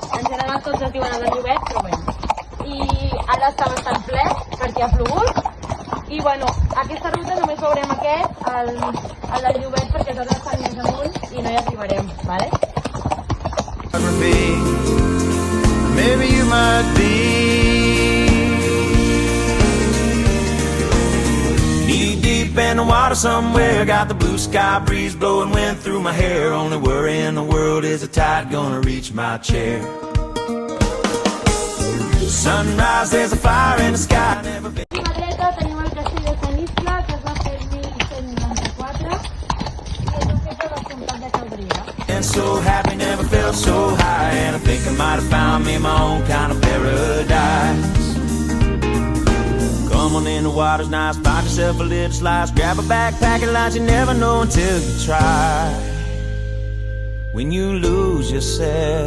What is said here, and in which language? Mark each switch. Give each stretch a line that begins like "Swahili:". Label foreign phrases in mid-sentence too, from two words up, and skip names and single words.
Catalan: En general tots es diuen el d'en Llobet, però bé. I ara està bastant ple perquè ha plogut. I bueno, aquesta ruta només veurem aquest, el del Llobet, perquè tots estan més amunt i no hi arribarem, vale?
English: Maybe you might be. Knee deep in the water somewhere. Got the blue sky breeze blowing wind through my hair. Only worry in the world is the tide gonna reach my chair. Sunrise, there's a fire in the sky. Never been.
Catalan: A la dreta tenim el castell de Sant Iscle, que es va fer el 1194 i és un fet del comtat de Cabrera.
English: And so happy, never felt so high, and I think I might have found me my own kind of paradise. Come on in, the water's nice, find yourself a little slice, grab a backpack and lunch, you never know until you try. When you lose yourself,